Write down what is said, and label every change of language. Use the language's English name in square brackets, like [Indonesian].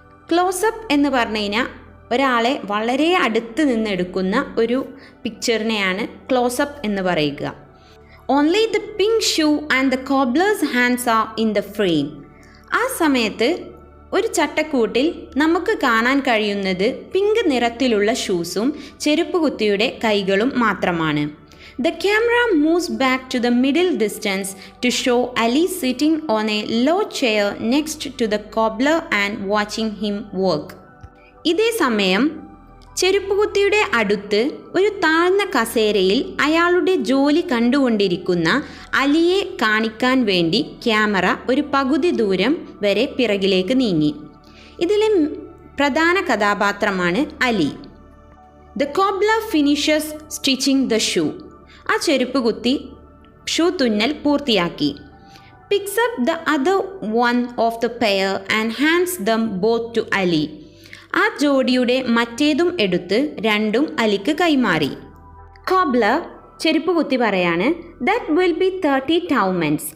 [Malayalam] Close-up എന്ന് പറഞ്ഞു കഴിഞ്ഞാൽ ഒരാളെ വളരെ അടുത്ത് നിന്നെടുക്കുന്ന ഒരു പിക്ചറിനെയാണ് ക്ലോസപ്പ് എന്ന് പറയുക. [English] Only the pink shoe and the cobbler's hands are in the frame. [Malayalam] ആ സമയത്ത് ഒരു ചട്ടക്കൂട്ടിൽ നമുക്ക് കാണാൻ കഴിയുന്നത് പിങ്ക് നിറത്തിലുള്ള ഷൂസും ചെരുപ്പുകുത്തിയുടെ കൈകളും മാത്രമാണ്. [English] The camera moves back to the middle distance to show Ali sitting on a low chair next to the cobbler and watching him work. [Malayalam] ഇതേ സമയം ചെരുപ്പുകുത്തിയുടെ അടുത്ത് ഒരു താഴ്ന്ന കസേരയിൽ അയാളുടെ ജോലി കണ്ടുകൊണ്ടിരിക്കുന്ന അലിയെ കാണിക്കാൻ വേണ്ടി ക്യാമറ ഒരു പകുതി ദൂരം വരെ പിറകിലേക്ക് നീങ്ങി. ഇതിലെ പ്രധാന കഥാപാത്രമാണ് Ali. [English] The cobbler finishes stitching the shoe. [Malayalam] ആ ചെരുപ്പുകുത്തി ഷൂ തുന്നൽ പൂർത്തിയാക്കി. [English] Picks up the other one of the pair and hands them both to Ali. [Malayalam] ആ ജോഡിയുടെ മറ്റേതും എടുത്ത് രണ്ടും അലിക്ക് കൈമാറി. [English] cobbler [Malayalam] ചെരുപ്പുകുത്തി പറയാണ്, [English] That will be 30 tomans.